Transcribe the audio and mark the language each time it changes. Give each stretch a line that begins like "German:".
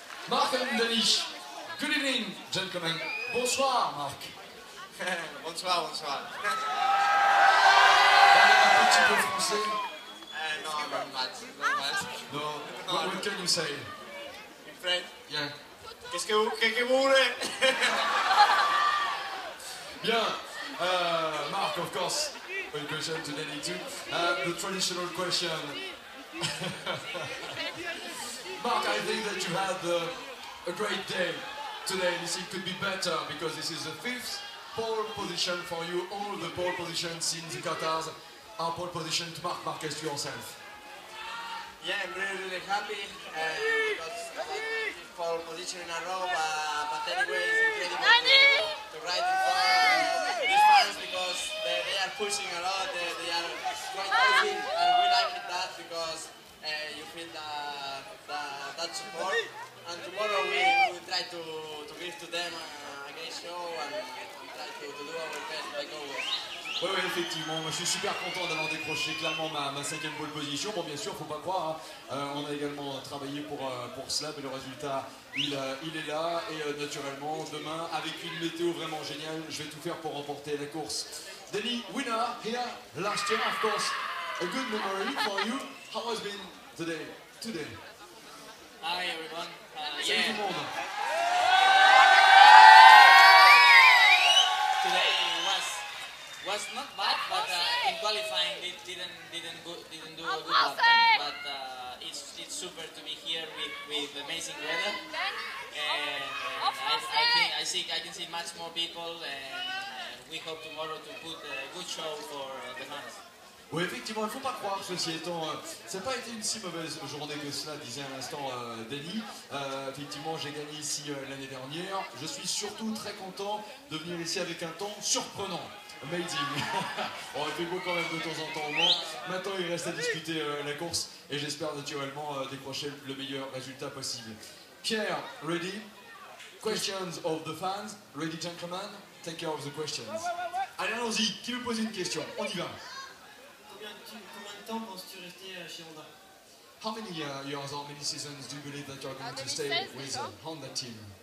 English: Marc and Denis, good evening, gentlemen.
French: Bonsoir, Marc. Bonsoir, bonsoir. Parlez un petit peu français.
English: No, not much, not much. No, what can you say? In French? Yeah.
French: Qu'est-ce que vous voulez? Bien.
English: Marc, of course, one question to Denis too. The traditional question. Mark, I think that you had a great day today. This could be better because this is the 5th pole position for you. All the pole positions since the Qatars are pole position to Marc Marquez to yourself. Yeah, I'm really happy because it's pole position in a row, but anyway, it's incredible to ride in front of these fans because they are pushing a lot, they are quite easy, and we like that because you feel that support, and tomorrow we will try to give to them a great show and try to do our best like always.
French: Oui, effectivement, moi, je suis super content d'avoir décroché clairement ma 5e pole position. Bon, bien sûr, faut pas croire, hein. On a également travaillé pour cela, mais le résultat, il est là. Et naturellement, demain, avec une météo vraiment géniale, je vais tout faire pour remporter la course.
English: Denis, winner here last year, of course. A good memory for you. How has been today? Hi everyone.
French: Salut tout le monde.
English: Today was not bad, but in qualifying it didn't do a good lap time. But it's super to be here with amazing weather, and I can see much more people, and we hope tomorrow to put a good show for the fans.
French: Oui, effectivement, il ne faut pas croire, ceci étant, ça n'a pas été une si mauvaise journée que cela, disait à l'instant Denis. Effectivement, j'ai gagné ici l'année dernière. Je suis surtout très content de venir ici avec un temps surprenant. Amazing. On fait beau quand même de temps en temps au Mans. Maintenant, il reste à discuter la course et j'espère naturellement décrocher le meilleur résultat possible.
English: Pierre, ready? Questions of the fans. Ready, gentlemen? Take care of the questions.
French: Allez, allons-y. Qui veut poser une question? On y va. Combien de temps penses-tu rester chez Honda?
English: How many years or many seasons do you believe that you're going to stay with Honda team?